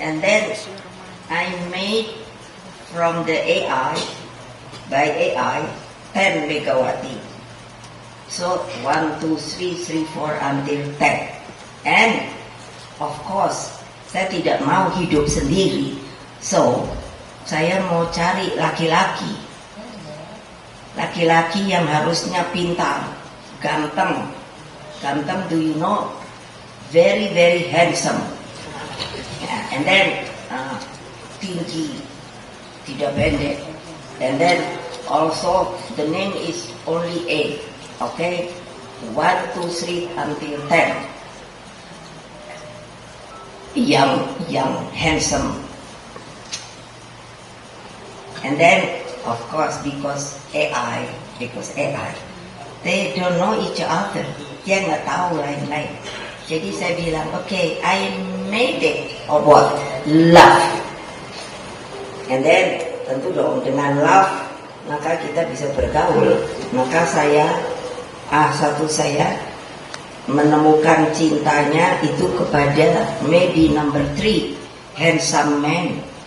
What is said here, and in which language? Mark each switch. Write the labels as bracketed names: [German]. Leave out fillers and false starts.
[English] And then I made from the AI, by AI, 10 Megawati. So 1, 2, 3, 4 until 10. And of course, [Indonesian] saya tidak mau hidup sendiri. So saya mau cari laki-laki. Laki-laki yang harusnya pintar, ganteng. [English] Ganteng, do you know? Very, very handsome. Yeah, and then [Indonesian] tinggi, tidak pendek. [English] And then also the name is only A. Okay, 1, 2, 3 until 10. [Indonesian] Yang handsome. [English] And then of course because AI, they don't know each other. [Indonesian] Dia nggak tahu lain-lain. Jadi saya bilang, [English] okay, I made it of what? Love. And then [Indonesian] tentu dong dengan love maka kita bisa bergaul. Maka saya A1 saya menemukan cintanya itu kepada [English] maybe number 3, handsome man.